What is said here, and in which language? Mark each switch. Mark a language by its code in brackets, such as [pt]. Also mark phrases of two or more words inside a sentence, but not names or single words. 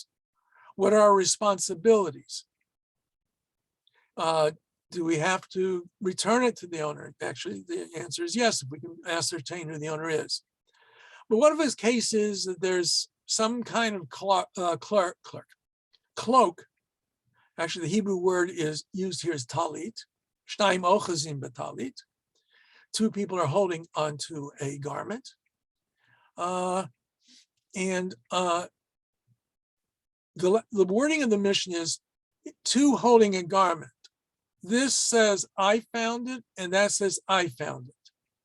[en] What are our responsibilities? Do we have to return it to the owner? Actually, the answer is yes, if we can ascertain who the owner is. But one of his cases that there's some kind of cloak. Actually, the Hebrew word is used here as talit. [he] שניים אוחזין בטלית. [en] 2 people are holding onto a garment. The wording of the Mishnah is 2 holding a garment. This says, I found it, and that says, I found it.